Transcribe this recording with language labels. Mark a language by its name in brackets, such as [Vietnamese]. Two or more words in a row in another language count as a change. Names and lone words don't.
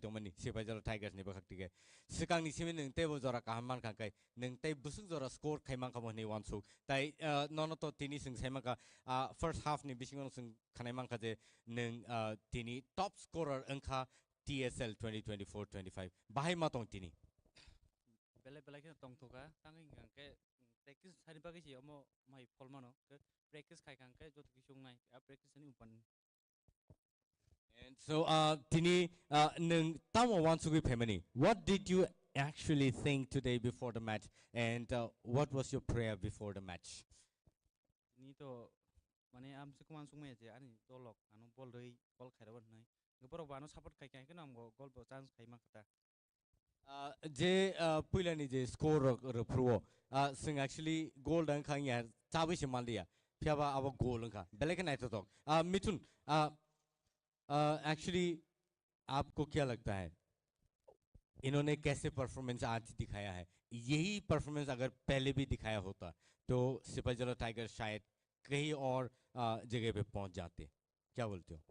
[Kok Borok] tongmani sipai jala tigers ni bakhakti ge sikang ni simi nung tebo jora kahaman khangkai nung tei busuk jora score khaimang khamo ni wansuk tai nono to tini sing saimang ka [English] first half [Kok Borok] ni bisingong sing khanaimang kha je nung tini [English] top scorer [Kok Borok] angkha TSL 2024-25 bahai matong tini bele bele ke tong thoka tangi ngangke practice hari bagi si omo mai polmano ke practice khai ngangke jot kisung nai practice ni upan. [English] And so [Kok Borok] tini nung tamo wansuk [English] family what did you actually think today before the match and what was your prayer before the match [Kok Borok] Ni to mane am se kuman sung me je ani dolok anu bol rei bol khairaban nai goporo bano support khai kai kenam go gol bo chance khai ma kata je puilani je score ro pro sing actually goal dang khang ya chabi se mal dia pyaba abo goal kha belek nai [Hindi] to मिथुन actually आपको क्या लगता है इन्होंने कैसे परफॉर्मेंस आज दिखाया है यही परफॉर्मेंस अगर पहले भी दिखाया होता तो सिपाहीजला टाइगर शायद कहीं और जगह पे पहुंच जाते क्या बोलते हो